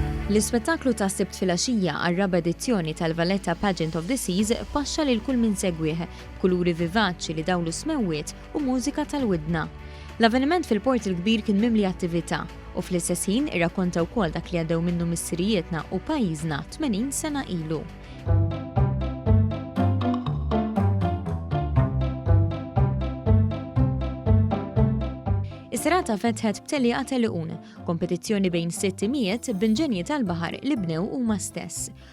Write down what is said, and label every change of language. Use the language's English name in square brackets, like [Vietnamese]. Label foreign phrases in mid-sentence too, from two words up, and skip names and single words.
[Maltese] L-ispettaklu ta' Sibt filgħaxija għar-raba edizzjoni tal-Valletta Pageant of the Seas paxxa lil kull min segwih, kuluri vivaċi li dawlu smewwiet u mużika tal-widna. L-avveniment fil-Port il-Kbir kien mimli attività u fl-istess ħin irrakkonta wkoll dak li għaddew minnu missirijietna u pajjiżna 80 sena ilu. Is-serata fetħet b'telieqa Telliqun, kompetizzjoni bejn 600 b'inġenji tal-baħar li bnew huma stess.